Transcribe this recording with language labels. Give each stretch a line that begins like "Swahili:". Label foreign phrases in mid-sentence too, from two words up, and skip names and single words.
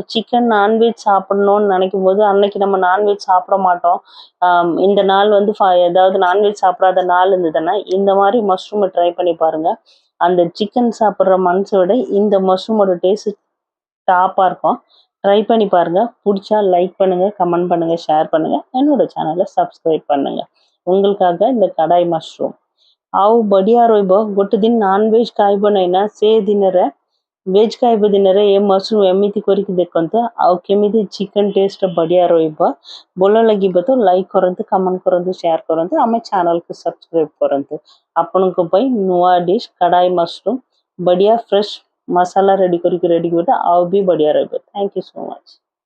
Tamil: சிக்கன் நான்வெஜ் சாப்பிடணும்னு நினைக்கும் போது அன்னைக்கு நம்ம நான்வெஜ் சாப்பிட மாட்டோம் இந்த நாள் வந்து ஏதாவது நான்வெஜ் சாப்பிடாத நாள் இருந்ததுன்னா இந்த மாதிரி மஷ்ரூமை ட்ரை பண்ணி பாருங்க அந்த சிக்கன் சாப்பிட்ற மனசை விட இந்த மஷ்ரூமோட டேஸ்ட் டாப்பாக இருக்கும் ட்ரை பண்ணி பாருங்க பிடிச்சா லைக் பண்ணுங்க கமெண்ட் பண்ணுங்க ஷேர் பண்ணுங்க என்னோட சேனலை சப்ஸ்கிரைப் பண்ணுங்க உங்களுக்காக இந்த கடாய் மஷ்ரூம்
Odia: ଆଉ ବଢିଆ ରହିବ ଗୋଟେ ଦିନ ନନଭେଜ ଖାଇବ ନାହିଁ ନା ସେ ଦିନରେ ଭେଜ ଖାଇବ ଦିନରେ ଏ ମଶରୁମ ଏମିତି କରିକି ଦେଖନ୍ତୁ ଆଉ କେମିତି ଚିକେନ ଟେଷ୍ଟ ବଢିଆ ରହିବ ଭଲ ଲାଗିବ ତ ଲାଇକ୍ କରନ୍ତୁ କମେଣ୍ଟ କରନ୍ତୁ ସେୟାର କରନ୍ତୁ ଆମ ଚ୍ୟାନେଲକୁ ସବସ୍କ୍ରାଇବ କରନ୍ତୁ ଆପଣଙ୍କ ପାଇଁ ନୂଆ ଡିଶ୍ କଡ଼ାଇ ମଶରୁମ ବଢିଆ ଫ୍ରେଶ ମସଲା ରେଡି କରିକି ଆଉ ବି ବଢିଆ ରହିବ
English: thank you so much